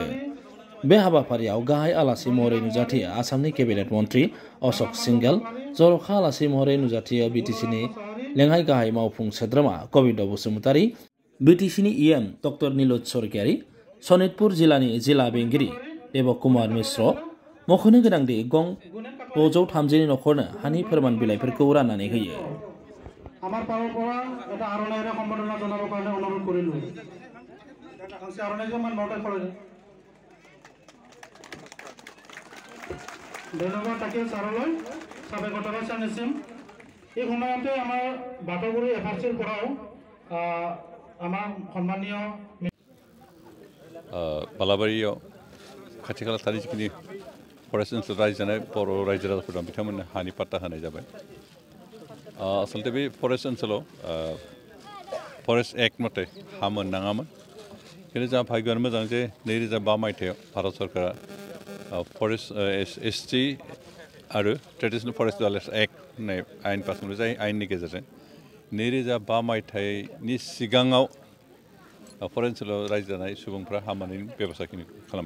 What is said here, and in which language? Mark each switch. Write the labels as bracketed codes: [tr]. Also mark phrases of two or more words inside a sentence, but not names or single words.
[brx] बे हाबाफारियाव गाहाय आलासि महरै नुजाथियो आसामनि केबिनेट मन्त्रि अशोक सिंघेल, जर'खा आलासि महरै नुजाथियो बिटिसिनि लेङाइ गाहाय मावफुं सोद्रोमा कबिन्द बसुमतारी, बिटिसिनि इएम डक्टर नीलज सरगियारि, सनितपुर जिल्लानि जिल्ला बेंगिरि देबक कुमार मिश्र। मख'नो गोनांदि गं 630 नखरनो हानि फोरमान बिलाइफोरखौ राननानै होयो। [as] আমাৰ পাৰৰ পৰা এটা আৰণাইৰে সম্বৰ্ধনা জনাবৰ কাৰণে অনুৰোধ কৰিলো। আৰণাইজন মান নটা কৰে। ধন্যবাদ থাকিল ছাৰলৈ, স্বাগতম জনাইছোঁ। এই সময়তে আমাৰ বাটগুৰি এফআৰচিৰ পৰাও আমাৰ সন্মানীয় [brx] बालाबारियाव खाथि खाला थानाय जिखिनि फरेस्ट ओनसोल रायजो जानाय बर' रायजो राजाफोर दं बिथांमोननो हानि पट्टा होनाय जाबाय। आसलते बे फरेस्ट ओनसोलाव [en] forest act [brx] मथे हा मोननाङामोन, खिन्थु जोंहा भाग्यआनो मोजां जे 2005 मायथाइयाव भारत सरकारा फरेस्ट एसटि आरो ट्रेडिशनेल फरेस्ट डिवेलपमेन्ट एक्ट होननाय आयेन पास खालामनाय जाय आयेननि गेजेरजों 2005 मायथाइनि सिगाङाव फरेस्ट ओनसोलाव रायजो जानाय सुबुंफ्रा हा मोननायनि बेब'स्थाखिनि खालामबाय।